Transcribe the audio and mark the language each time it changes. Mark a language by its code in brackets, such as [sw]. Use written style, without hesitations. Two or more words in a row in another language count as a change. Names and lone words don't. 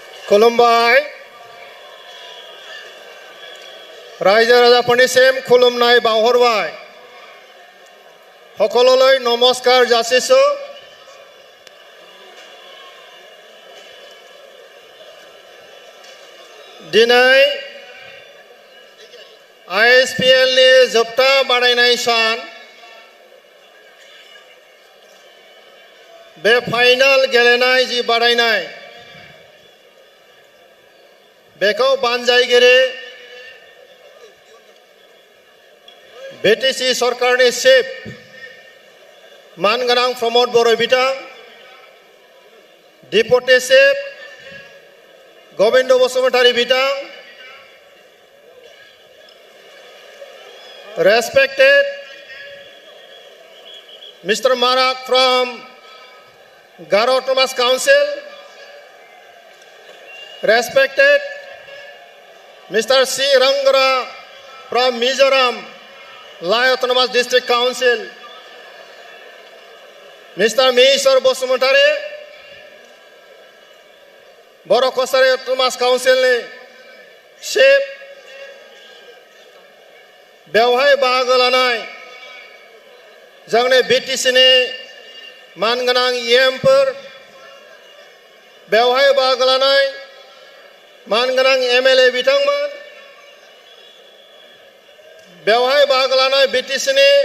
[brx] खुलुमबाय रायजो राजाफोरनिसिम खुलुमनाय बावहरबाय [as] সকললৈ নমস্কাৰ যাচিছো [brx] दिनै ISPL नि जोबथा बादायनाय सान बे फाइनाल गेलेनाय जि बादायनाय बेखौ बानजायगिरि BTC सरकारनि चिफ मानगोनां प्रमद बर' बिथां डिपुटि चिफ गोविंद बसुमतारी बिथां [en] respected Mr. Marak from Garo Autonomous Council, respected Mr. C. Rangara from Mizoram Lai Autonomous District Council, Mr. Mishar Bosumantari, Boro Kosari Autonomous Council ni Chief, [brx] बेवहाय बाहागो लानाय जोंनि BTC नि मानगोनां EMफोर बेवहाय बाहागो लानाय मानगोनां MLA बिथांमोन बेवहाय बाहागो लानाय BTC नि